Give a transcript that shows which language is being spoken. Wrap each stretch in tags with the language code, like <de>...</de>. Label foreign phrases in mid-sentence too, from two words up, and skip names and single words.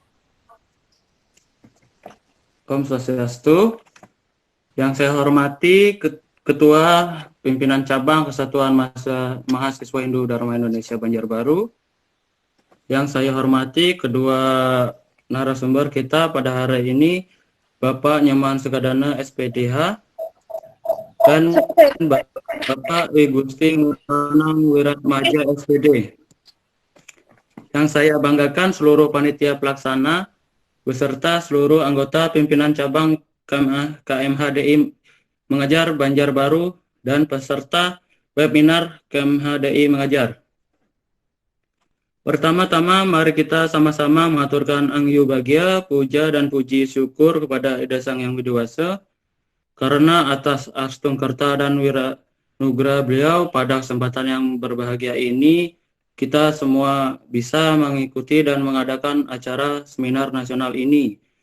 <sa>Om Swastiastu.</sa> <id>Yang saya hormati Ketua Pimpinan Cabang Kesatuan Mahasiswa Hindu Dharma Indonesia Banjarbaru. Yang saya hormati kedua narasumber kita pada hari ini, Bapak Nyoman Sukadana SPDH dan Bapak I Gusti Nguranang Wiratmaja SPD. Yang saya banggakan seluruh panitia pelaksana beserta seluruh anggota pimpinan cabang KMHDI Mengajar Banjarbaru dan peserta webinar KMHDI Mengajar. Pertama-tama mari kita sama-sama mengaturkan angyu bahagia, puja dan puji syukur kepada Ida Sang Yang Widi Wasa karena atas Astungkerta dan Wira Nugra beliau pada kesempatan yang berbahagia ini kita semua bisa mengikuti dan mengadakan acara seminar nasional ini.</id>